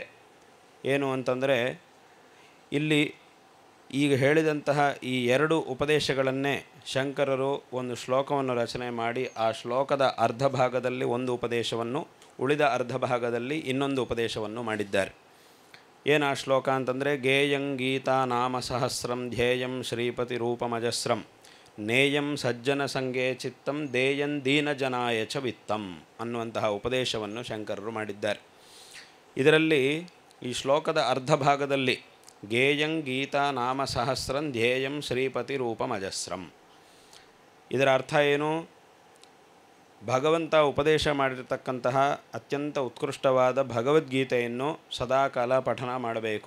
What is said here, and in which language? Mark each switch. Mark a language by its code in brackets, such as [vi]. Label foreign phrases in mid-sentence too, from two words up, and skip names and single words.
[kn] ಏನು ಅಂತಂದರೆ, ಇಲ್ಲಿ ಈಗ ಹೇಳಿದಂತಹ ಈ 2 ಉಪದೇಶಗಳನ್ನೇ ಶಂಕರರು ಒಂದು ಶ್ಲೋಕವನ್ನು ರಚನೆ ಮಾಡಿ ಆ ಶ್ಲೋಕದ ಅರ್ಧ ಭಾಗದಲ್ಲಿ ಒಂದು ಉಪದೇಶವನ್ನು, ಉಳಿದ ಅರ್ಧ ಭಾಗದಲ್ಲಿ ಇನ್ನೊಂದು ಉಪದೇಶವನ್ನು ಮಾಡಿದ್ದಾರೆ. ಏನು ಆ ಶ್ಲೋಕ ಅಂತಂದರೆ, [sa] ಗೇಯಂ ಗೀತಾ ನಾಮ ಸಹಸ್ರಂ ಧ್ಯೇಯಂ ಶ್ರೀಪತಿ ರೂಪಮಜಸ್ರಂ ನೇಯಂ ಸಜ್ಜನ ಸಂಗೇ ಚಿತ್ತಂ ದೇಯಂ ದೀನ ಜನಾಯ ಚ ವಿತ್ತಂ [kn] ಅನ್ನುವಂತಹ ಉಪದೇಶವನ್ನು ಶಂಕರರು ಮಾಡಿದ್ದಾರೆ. ಇದರಲ್ಲಿ ಈ ಶ್ಲೋಕದ ಅರ್ಧ ಭಾಗದಲ್ಲಿ [sa] ಗೇಯಂ ಗೀತಾ ನಾಮ ಸಹಸ್ರಂ ಧ್ಯೇಯಂ ಶ್ರೀಪತಿ ರೂಪಮಜಸ್ರಂ, [kn] ಇದರ ಅರ್ಥ ಏನು? ಭಗವಂತ ಉಪದೇಶ ಮಾಡಿರತಕ್ಕಂತಹ ಅತ್ಯಂತ ಉತ್ಕೃಷ್ಟವಾದ ಭಗವದ್ಗೀತೆಯನ್ನು ಸದಾಕಾಲ ಪಠನ ಮಾಡಬೇಕು.